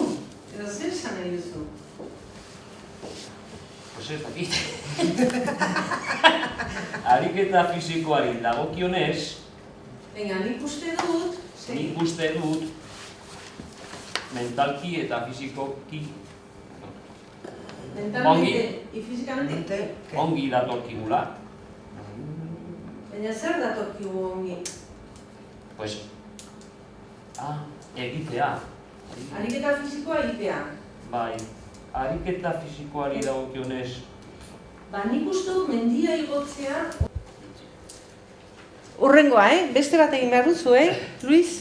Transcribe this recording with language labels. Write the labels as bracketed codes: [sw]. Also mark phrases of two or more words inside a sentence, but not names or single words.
[eu] Edo zer esan nahi duzu? Pues ez dakit. Ariketa fisikoari dagokionez, Nik uste dut, nik uste dut mentalki eta fisikoki [es] mentalmente y físicamente, [eu] ongi datorkigula. baina zer datorkigu ongi? Pues, egitea. Ariketa fisikoa egitea. Bai, ariketa fisikoari dagokionez, Nik uste dut mendia igotzea. Urrengoa, beste bat egin behar duzu, Luis?